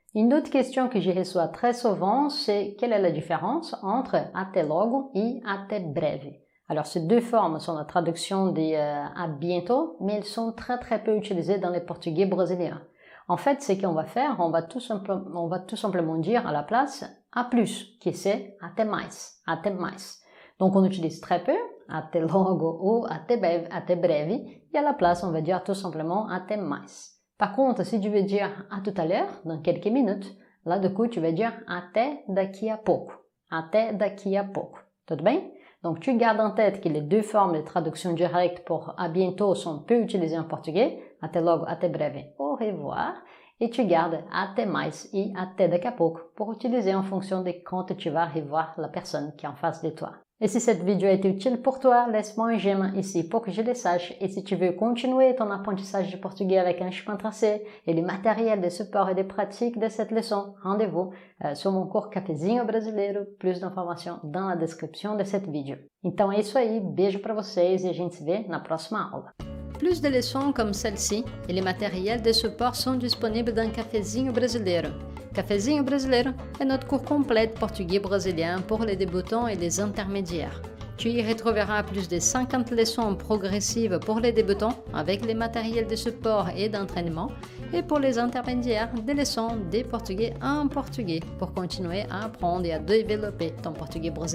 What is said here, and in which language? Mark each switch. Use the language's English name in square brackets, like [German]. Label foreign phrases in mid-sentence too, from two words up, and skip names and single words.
[French] Une autre question que je reçois très souvent, c'est quelle est la différence entre [Portuguese] até logo [French] et [Portuguese] até breve. [French] Alors, ces deux formes sont la traduction des à bientôt, mais elles sont très peu utilisées dans le portugais brésilien. En fait, ce qu'on va faire, on va tout simplement dire à la place à plus, qui c'est [Portuguese] até mais, até mais. [French] Donc, on utilise très peu, [Portuguese] até logo ou até breve, [French] et à la place, on va dire tout simplement [Portuguese] até mais. [French] Par contre, si tu veux dire à tout à l'heure, dans quelques minutes, là, du coup, tu vas dire [Portuguese] até daqui a pouco. Até daqui a pouco. [French] Tout bien? Donc, tu gardes en tête que les deux formes de traduction directe pour à bientôt sont peu utilisées en portugais, [Portuguese] até logo, até breve, [French] au revoir, et tu gardes [Portuguese] até mais [French] et [Portuguese] até daqui a pouco [French] pour utiliser en fonction de quand tu vas revoir la personne qui est en face de toi. Et si cette vidéo a été utile pour toi, laisse-moi un j'aime ici pour que je le sache. Et si tu veux continuer ton apprentissage du portugais avec un chemin tracé et le matériel de support et de pratique de cette leçon, rendez-vous sur mon cours Cafezinho Brasileiro. Plus d'informations dans la description de cette vidéo. [Portuguese] Então é isso aí, beijo para vocês e a gente se vê na próxima aula. [French] Plus de leçons comme celle-ci et les matériels de support sont disponibles dans Cafezinho Brasileiro. Cafezinho Brasileiro est notre cours complet de portugais brésilien pour les débutants et les intermédiaires. Tu y retrouveras plus de 50 leçons progressives pour les débutants avec les matériels de support et d'entraînement et pour les intermédiaires des leçons de portugais en portugais pour continuer à apprendre et à développer ton portugais brésilien.